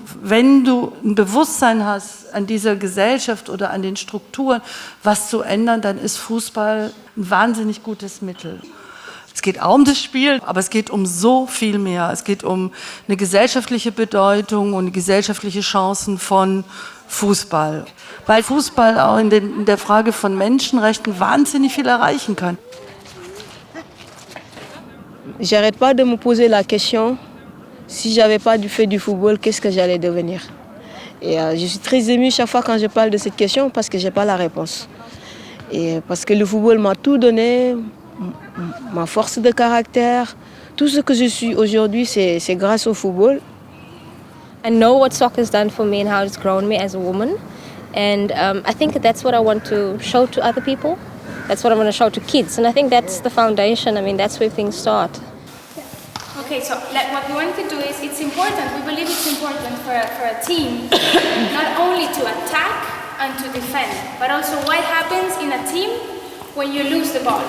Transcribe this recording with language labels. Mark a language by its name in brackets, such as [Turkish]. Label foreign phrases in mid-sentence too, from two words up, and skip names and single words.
[German] Wenn du ein Bewusstsein hast an dieser Gesellschaft oder an den Strukturen, was zu ändern, dann ist Fußball ein wahnsinnig gutes Mittel. Es geht auch um das Spiel, aber es geht um so viel mehr. Es geht um eine gesellschaftliche Bedeutung und gesellschaftliche Chancen von Fußball. Weil Fußball auch in der Frage von Menschenrechten wahnsinnig viel erreichen kann. [French] J'arrête pas de me poser la question, si j'avais pas fait du football, qu'est-ce que j'allais devenir? Et je suis très émue chaque fois quand je parle de cette question parce que j'ai pas la réponse. Et parce que le football m'a tout donné, ma force de caractère, tout ce que je suis aujourd'hui, c'est grâce au football. [English] I know what soccer's done for me and how it's grown me as a woman. And I think that's what I want to show to other people. That's what I want to show to kids. And I think that's the foundation. I mean, that's where things start. Okay, so what we want to do is, it's important, we believe it's important for a team not only to attack and to defend, but also what happens in a team when you lose the ball.